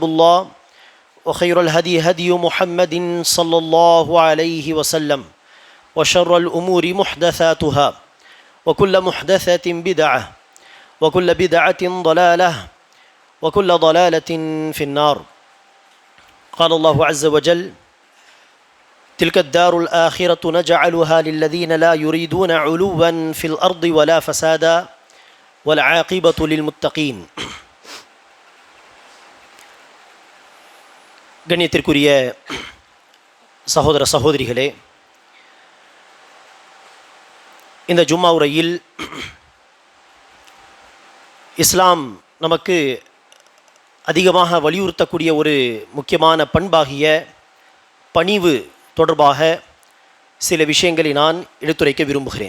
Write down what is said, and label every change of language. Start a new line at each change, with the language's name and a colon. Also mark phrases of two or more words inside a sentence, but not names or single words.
Arabic: الله وخير الهدي هدي محمد صلى الله عليه وسلم وشر الأمور محدثاتها وكل محدثة بدعة وكل بدعة ضلالة وكل ضلالة في النار قال الله عز وجل تلك الدار الآخرة نجعلها للذين لا يريدون علوا في الأرض ولا فسادا والعاقبة للمتقين
Tamil: கண்ணியத்திற்குரிய சகோதர சகோதரிகளே, இந்த ஜும்மா உரையில் இஸ்லாம் நமக்கு அதிகமாக வலியுறுத்தக்கூடிய ஒரு முக்கியமான பண்பாகிய பணிவு தொடர்பாக சில விஷயங்களை நான் எடுத்துரைக்க விரும்புகிறேன்.